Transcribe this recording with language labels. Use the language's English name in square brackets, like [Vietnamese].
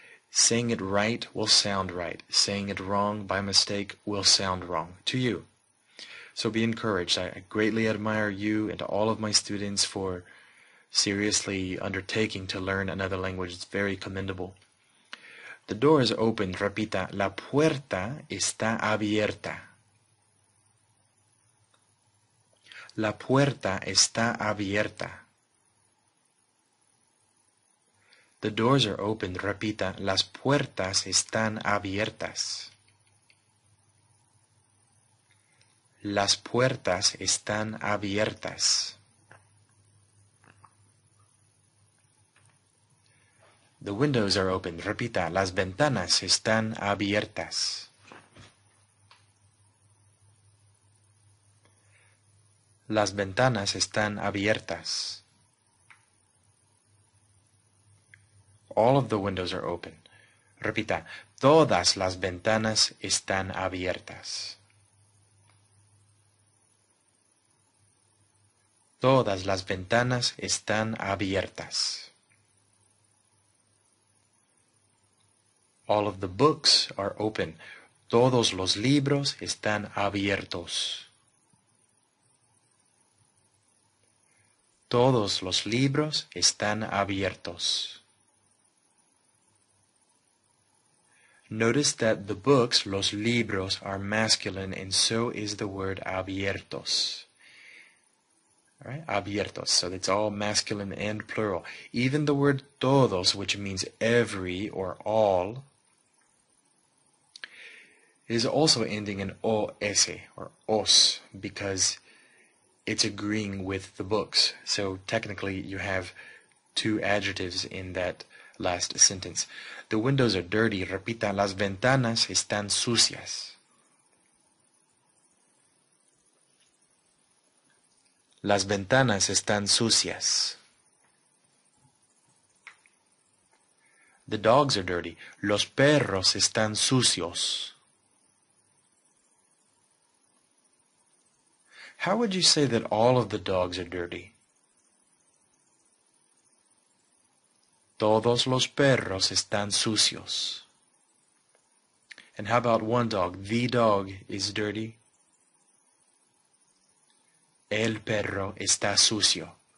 [English] Saying it right will sound right. Saying it wrong by mistake will sound wrong to you. So be encouraged. I greatly admire you and all of my students for seriously undertaking to learn another language. It's very commendable. The door is open. [Spanish] Repita, la puerta está abierta. La puerta está abierta. [English] The doors are open. [Spanish] Repita, las puertas están abiertas. Las puertas están abiertas. [English] The windows are open. [Spanish] Repita, las ventanas están abiertas. Las ventanas están abiertas. [English] All of the windows are open. [Spanish] Repita, todas las ventanas están abiertas. Todas las ventanas están abiertas. [English] All of the books are open. [Spanish] Todos los libros están abiertos. Todos los libros están abiertos. [English] Notice that the books, los libros, are masculine, and so is the word abiertos. All right, abiertos. So it's all masculine and plural. Even the word todos, which means every or all, is also ending in os or os because it's agreeing with the books. So technically you have two adjectives in that last sentence. The windows are dirty. [Spanish] Repita, las ventanas están sucias. Las ventanas están sucias. [English] The dogs are dirty. [Spanish] Los perros están sucios. [English] How would you say that all of the dogs are dirty? [Spanish] Todos los perros están sucios. [English] And how about one dog? The dog is dirty. [Spanish] El perro está sucio.